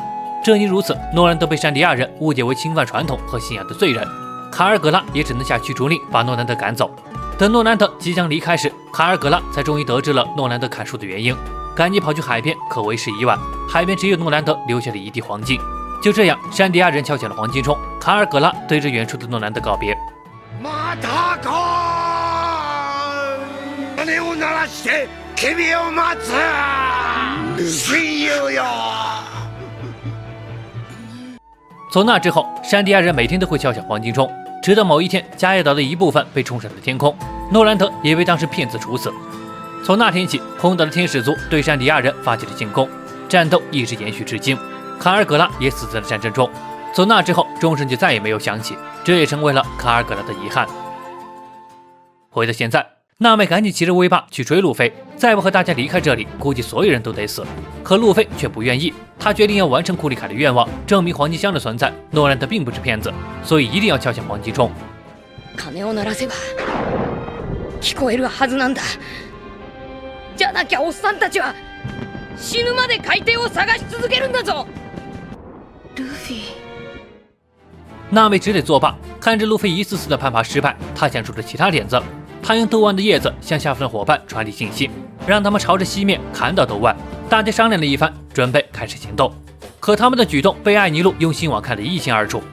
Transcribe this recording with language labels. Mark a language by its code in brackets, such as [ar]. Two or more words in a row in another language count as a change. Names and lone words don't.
[zh] 正因如此，诺兰德被山迪亚人误解为侵犯传统和信仰的罪人，卡尔格拉也只能下驱逐令把诺兰德赶走。等诺兰德即将离开时，卡尔格拉才终于得知了诺兰德砍树的原因，赶紧跑去海边，可为时已晚。海边只有诺兰德留下了一地黄金。就这样，山迪亚人敲响了黄金钟，卡尔格拉对着远处的诺兰德告别。 [ja] また来い。鐘を鳴らして君を待つ。親友よ。 [zh] 从那之后，山迪亚人每天都会敲响黄金钟。直到某一天，加耶岛的一部分被冲上了天空，诺兰德也被当成骗子处死。从那天起，空岛的天使族对山迪亚人发起了进攻，战斗一直延续至今。卡尔格拉也死在了战争中。从那之后，钟声就再也没有响起，这也成为了卡尔格拉的遗憾。回到现在，娜美赶紧骑着威霸去追路飞，再不和大家离开这里，估计所有人都得死。可路飞却不愿意，他决定要完成库里凯的愿望，证明黄金箱的存在。诺兰德并不是骗子，所以一定要敲响黄金钟。 [ja] 鐘を鳴らせば聞こえるはずなんだ。じゃなきゃおっさんたちは死ぬまで海底を探し続けるんだぞ。ルフィ。 [zh] 娜美只得作罢，看着路飞一次次的攀爬失败，他想出了其他点子。他用斗湾的叶子向下方的伙伴传递信息，让他们朝着西面砍倒斗湾。大家商量了一番，准备开始行动。可他们的举动被艾尼路用星网看得一清二楚。